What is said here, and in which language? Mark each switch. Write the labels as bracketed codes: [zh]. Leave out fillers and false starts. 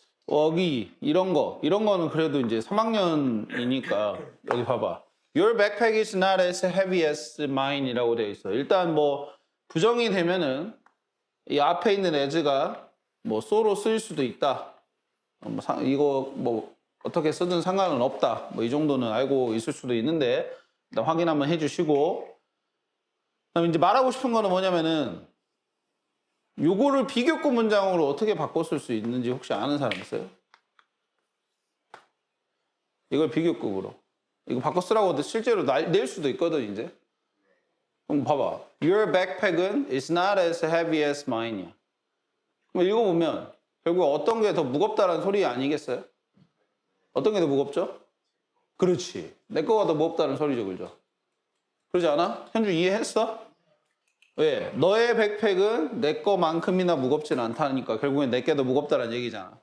[ko] 여기 이런 거는 그래도 이제 3학년이니까 여기 봐봐. [en] Your backpack is not as heavy as mine이라고 [ko] 되어 있어. 일단 뭐 부정이 되면은 이 앞에 있는 as가 뭐 so로 쓰일 수도 있다. 이거 뭐 어떻게 쓰든 상관은 없다. 뭐 이 정도는 알고 있을 수도 있는데 일단 확인 한번 해주시고. 그다음 이제 말하고 싶은 거는 뭐냐면은 요거를 비교급 문장으로 어떻게 바꿔 쓸 수 있는지 혹시 아는 사람 있어요? 이걸 비교급으로. 이거 바꿔 쓰라고 실제로 낼 수도 있거든, 이제. 그럼 봐봐. [en] Your backpack은 is not as heavy as mine이야. [ko] 그럼 읽어보면 결국 어떤 게 더 무겁다라는 소리 아니겠어요? 어떤 게 더 무겁죠? 그렇지. 내 거가 더 무겁다는 소리죠, 그죠? 그러지 않아? 현주 이해했어? 왜? 너의 백팩은 내 거만큼이나 무겁진 않다니까 결국엔 내 게 더 무겁다는 얘기잖아.